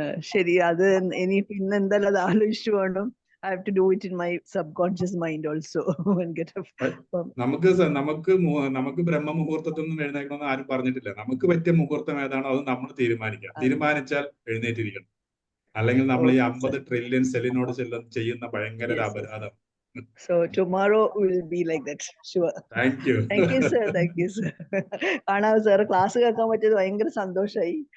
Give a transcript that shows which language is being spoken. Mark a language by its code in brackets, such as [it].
[ml] ശരി, അത് ഇനി പിന്നെ എന്തായാലും അത് ആലോചിച്ചു വേണം. [en] I have to do it in my subconscious mind also and get up. [ml] നമുക്ക് ബ്രഹ്മമുഹൂർത്തത്തിനൊന്നും എഴുന്നേക്കണമെന്ന് ആരും പറഞ്ഞിട്ടില്ല. നമുക്ക് പറ്റിയ മുഹൂർത്തം ഏതാണോ അത് നമ്മൾ തീരുമാനിച്ചാൽ എഴുന്നേറ്റിരിക്കണം. അല്ലെങ്കിൽ നമ്മൾ ഈ 50 ട്രില്യൺ സെല്ലിനോട് ചെയ്യുന്ന ഭയങ്കര ഒരു അപരാധം. [en] So tomorrow will be like that, sure. Thank you. Thank you sir. Thank you sir. [ml] കാണാം സാർ, ക്ലാസ് കേൾക്കാൻ പറ്റിയത് ഭയങ്കര സന്തോഷമായി.